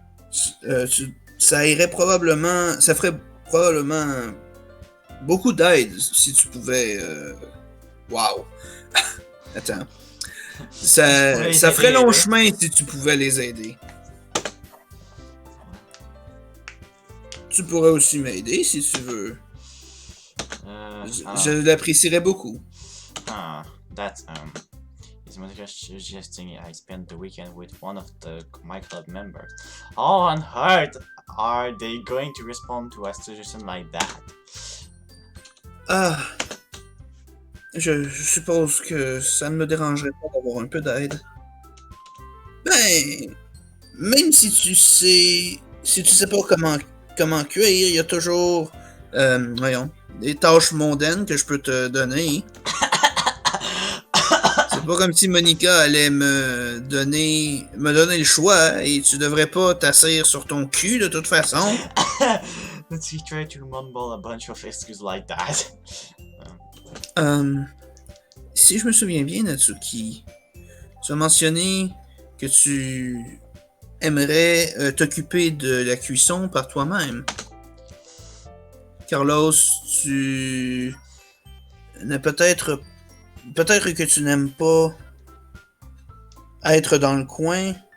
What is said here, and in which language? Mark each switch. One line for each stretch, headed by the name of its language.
French: Ça ferait probablement beaucoup d'aide si tu pouvais. Wow. Attends. Ça ferait long chemin si tu pouvais les aider. Tu pourrais aussi m'aider si tu veux. Je l'apprécierais beaucoup.
English: That is Monica suggesting I spend the weekend with one of my club members. How on earth are they going to respond to a suggestion like that?
French: Je suppose que ça ne me dérangerait pas d'avoir un peu d'aide. Ben, même si tu sais pas comment cuire, il y a toujours, des tâches mondaines que je peux te donner. C'est pas comme si Monica allait me donner le choix et tu devrais pas t'asseoir sur ton cul de toute façon.
English: Let's try to mumble a bunch of excuses like that.
French: Si je me souviens bien, Natsuki, tu as mentionné que tu aimerais t'occuper de la cuisson par toi-même. Carlos, tu n'as peut-être que tu n'aimes pas être dans le coin.